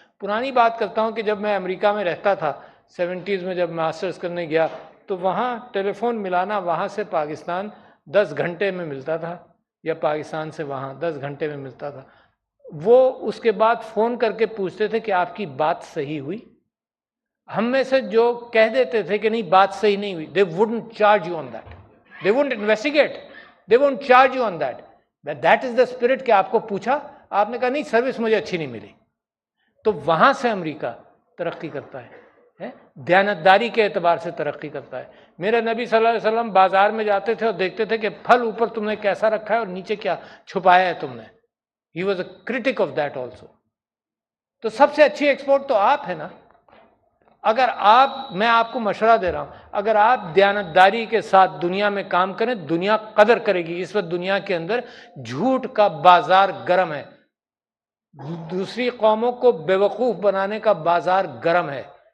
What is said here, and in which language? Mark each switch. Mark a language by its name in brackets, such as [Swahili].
[Urdu] پرانی بات کرتا ہوں کہ جب میں امریکہ میں رہتا تھا 70s میں، جب ماسٹرز کرنے گیا تو وہاں ٹیلی فون ملانا وہاں سے پاکستان 10 گھنٹے میں ملتا تھا، یا پاکستان سے وہاں 10 گھنٹے میں ملتا تھا. وہ اس کے بعد فون کر کے پوچھتے تھے کہ آپ کی بات صحیح ہوئی. ہم میں سے جو کہہ دیتے تھے کہ نہیں بات صحیح نہیں ہوئی، [English] they wouldn't charge you on that, they wouldn't investigate, they won't charge you on that. That is the spirit [Urdu] کہ آپ کو پوچھا، آپ نے کہا نہیں سروس مجھے اچھی نہیں ملی. تو وہاں سے امریکہ ترقی کرتا ہے، دیانتداری کے اعتبار سے ترقی کرتا ہے. میرے نبی صلی اللہ علیہ وسلم بازار میں جاتے تھے اور دیکھتے تھے کہ پھل اوپر تم نے کیسا رکھا ہے اور نیچے کیا چھپایا ہے تم نے. [English] He was a critic of that also. [Urdu] تو سب سے اچھی ایکسپورٹ تو آپ ہے نا. اگر میں آپ کو مشورہ دے رہا ہوں، اگر آپ دیانتداری کے ساتھ دنیا میں کام کریں، دنیا قدر کرے گی. اس وقت دنیا کے اندر جھوٹ کا بازار گرم ہے، دوسری قوموں کو بیوقوف بنانے کا بازار گرم ہے.